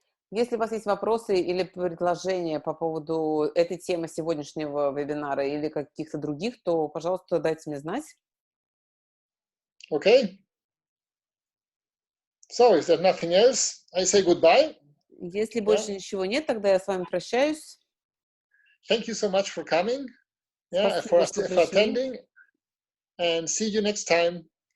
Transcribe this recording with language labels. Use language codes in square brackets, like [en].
[ru] Если у вас есть вопросы или предложения по поводу этой темы сегодняшнего вебинара или каких-то других, то, пожалуйста, дайте мне знать. [en] Okay. So, if there's nothing else, I say goodbye. [ru] Если больше ничего нет, тогда я с вами прощаюсь. [en] Thank you so much for coming, [ru] Спасибо, [en] for attending, and see you next time.